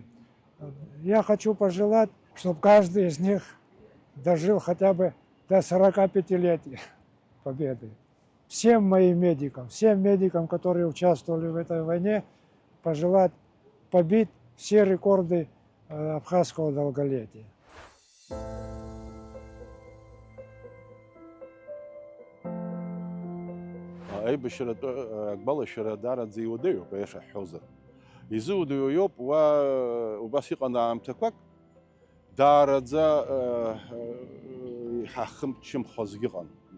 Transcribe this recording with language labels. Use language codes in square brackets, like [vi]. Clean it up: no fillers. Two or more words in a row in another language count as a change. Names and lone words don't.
[ru] Я хочу пожелать, чтобы каждый из них дожил хотя бы до 45-летия победы. Всем моим медикам, всем медикам, которые участвовали в этой войне, пожелать побить все рекорды абхазского долголетия. [ab] Аибашьратәы акбалашьара даараӡа иуадаҩуп аиаша ҳҳәозар. Изыуадаҩу иоуп убас иҟан аамҭақәак даараӡа ҳахымчымхозгьы ыҟан.